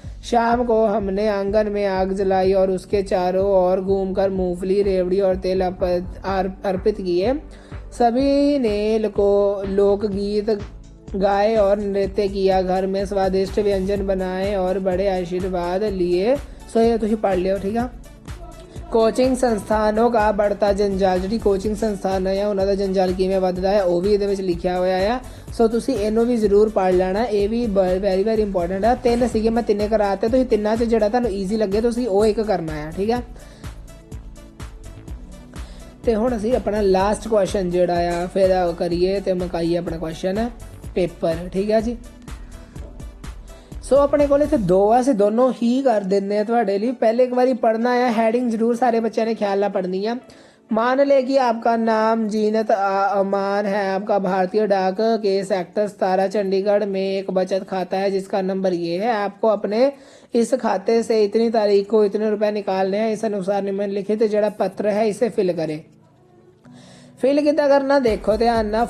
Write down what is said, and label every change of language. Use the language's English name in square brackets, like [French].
[Hindi] शाम को हमने आंगन में आग जलाई और उसके चारों ओर घूमकर मूंगफली, रेवड़ी और तेल अर्पित किए। सभी ने लोकगीत गाए और नृत्य किया। घर में स्वादिष्ट व्यंजन बनाए और बड़े आशीर्वाद लिए। सो ये तुम पढ़ लियो। [Punjabi] ठीक है, ਕੋਚਿੰਗ ਸੰਸਥਾਨੋਂ का बढ़ता ਜੰਜਾਲ, ਜਿਹੜੀ ਕੋਚਿੰਗ ਸੰਸਥਾਨ ਆ ਉਹਨਾਂ ਦਾ ਜੰਜਾਲ ਕਿਵੇਂ ਵੱਧਦਾ ਹੈ ਉਹ ਵੀ ਇਹਦੇ ਵਿੱਚ ਲਿਖਿਆ ਹੋਇਆ ਆ। ਸੋ ਤੁਸੀਂ ਇਹਨੂੰ ਵੀ ਜ਼ਰੂਰ ਪੜ੍ਹ ਲੈਣਾ, ਇਹ ਵੀ ਵੈਰੀ ਵੈਰੀ ਇੰਪੋਰਟੈਂਟ ਆ। 3 ਸੀਗੇ, ਮੈਂ 3 ਕਰਾਤੇ, ਤੁਸੀਂ ਤਿੰਨਾਂ 'ਚ ਜਿਹੜਾ ਤੁਹਾਨੂੰ ਈਜ਼ੀ ਲੱਗੇ ਤੁਸੀਂ ਉਹ ਇੱਕ ਕਰਨਾ ਆ। ਠੀਕ ਹੈ, ਤੇ ਹੁਣ ਅਸੀਂ ਆਪਣਾ ਲਾਸਟ ਕੁਐਸਚਨ ਜਿਹੜਾ ਆ ਫਿਰ ਕਰੀਏ ਤੇ ਮੁਕਾਈਏ ਆਪਣਾ ਕੁਐਸਚਨ ਪੇਪਰ। ਠੀਕ ਹੈ ਜੀ, ਸੋ ਆਪਣੇ ਕੋਲ ਇੱਥੇ 2 ਆ, ਅਸੀਂ ਦੋਨੋਂ ਹੀ ਕਰ ਦਿੰਦੇ ਆ ਤੁਹਾਡੇ ਲਈ। ਪਹਿਲੇ ਇੱਕ ਵਾਰੀ ਪੜ੍ਹਨਾ ਆ, ਹੈਡਿੰਗ ਜ਼ਰੂਰ ਸਾਰੇ ਬੱਚਿਆਂ ਨੇ ਖਿਆਲ ਨਾਲ [Hindi] पढ़नी है। मान ले कि आपका नाम जीनत अमान है। आपका भारतीय डाक के सेक्टर 17 चंडीगढ़ में एक बचत खाता है जिसका नंबर ये है। आपको अपने इस खाते से इतनी तारीख को इतने रुपए निकालने हैं। इस अनुसार निम्नलिखित जड़ा पत्र है इसे फिल करें। फिल कितना करना देखो ध्यान ना।